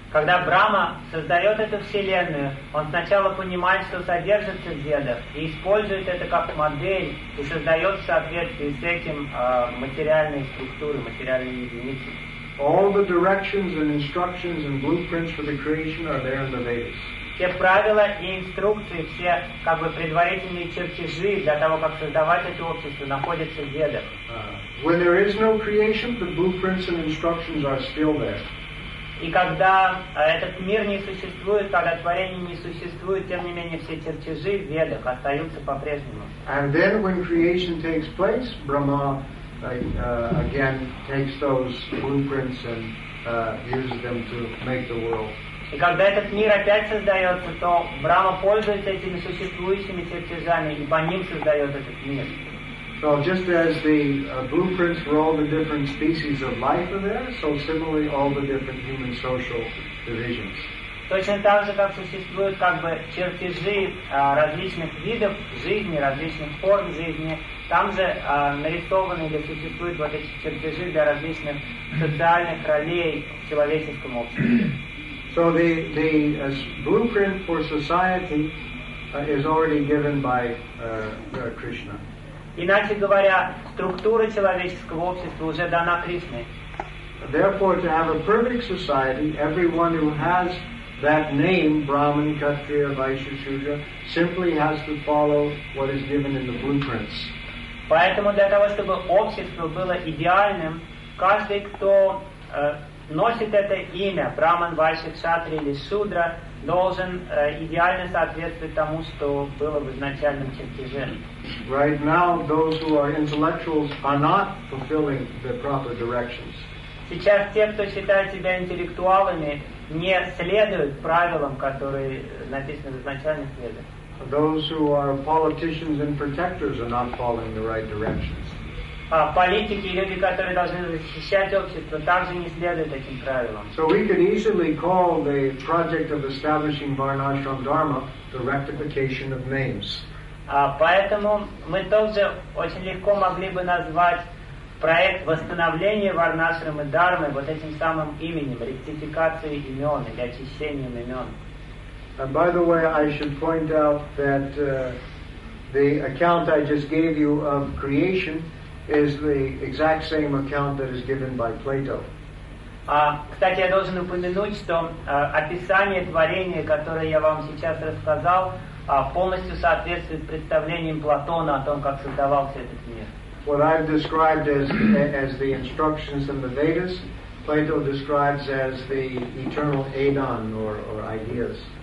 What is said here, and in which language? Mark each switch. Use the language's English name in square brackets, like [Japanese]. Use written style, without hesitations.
[Russian] Когда Брама создает эту вселенную, он сначала понимает, что содержится в Ведах, и использует это как модель, и создает в соответствии с этим материальные структуры, материальные единицы. [English] All the directions and instructions and blueprints for the creation are there in the Vedas. [Russian] Все правила и инструкции, все как бы предварительные чертежи для того, как создавать это общество, находятся в Ведах. [English] When there is no creation, the blueprints and instructions are still there. [Russian] И когда этот мир не существует, когда творение не существует, тем не менее все чертежи в Ведах остаются по-прежнему. [English] And then when creation takes place, Brahma again takes those blueprints and uses them to make the world. [Russian] И когда этот мир опять создается, то Брама пользуется этими существующими чертежами и по ним создает этот мир. [English] So just as the blueprints for all the different species of life are there, so similarly all the different human social divisions. [Russian] Точно так же, как существуют как бы чертежи различных видов жизни, различных форм жизни, там же нарисованы или существуют вот эти чертежи для различных социальных ролей в человеческом обществе. [English] So the blueprint for society is already given by Krishna. [Russian] Иначе говоря, структура человеческого общества уже дана Кришной. [English] Therefore, to have a perfect society, everyone who has that name, Brahman, Kshatriya, Vaishya, Shudra, simply has to follow what is given in the blueprints. [Russian] Поэтому для того, чтобы общество было идеальным, каждый, кто носит это имя, Brahman, Vaishya, Kshatriya или Shudra, должен идеально соответствовать тому, что было в изначальном чертеже. [English] Right now, those who are intellectuals are not fulfilling the proper directions. [Russian] Сейчас те, кто считают себя интеллектуалами, не следуют правилам, которые написаны в изначальных ведах. [English] Those who are politicians and protectors are not following the right directions. [Russian] Политики и люди, которые должны защищать общество, также не следуют этим правилам. [English] So we could easily call the project of establishing Varnashram Dharma the rectification of names. [Russian] Поэтому мы тоже очень легко могли бы назвать проект восстановления Варнашрамы Дармы вот этим самым именем, ректификацией имен или очищением имен. [English] And by the way, I should point out that the account I just gave you of creation is the exact same account that is given by Plato. [Russian] Кстати, я должен упомянуть, что описание творения, которое я вам сейчас рассказал, полностью соответствует представлениям Платона о том, как создавался этот мир. [English] What I've described as the instructions in the Vedas, Plato describes as the eternal aedon or ideas.